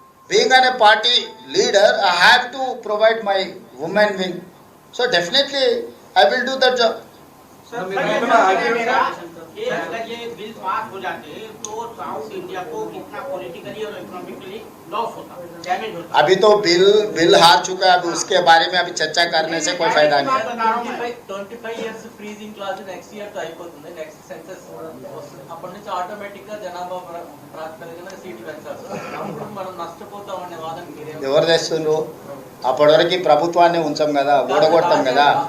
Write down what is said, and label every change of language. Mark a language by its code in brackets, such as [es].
[en] Being a party leader, I have to provide my women wing. So definitely I will do that job. [hi] अगर ये bill pass हो जाते तो south India को कितना politically और इकोनॉमिकली लॉस होता, डैमेज होता। अभी तो बिल हार चुका है, अभी उसके बारे में अभी चर्चा करने से कोई फायदा नहीं. [en] 25 years freezing clause next year [te] तो అయిపోతుంది, నెక్స్ట్ సెన్సస్ అప్పటి నుంచి ఆటోమేటిక్ గా జనాభా ప్రాతిపదికన సీట్లు పెంచాలి. అప్పుడు మనం నష్టపోతాం అనే వాదన మీరేం? ఎవరు తెస్తుండ్రు? అప్పటి వరకు ప్రభుత్వాన్ని ఉంచాం కదా, ఓడగొడతాం కదా.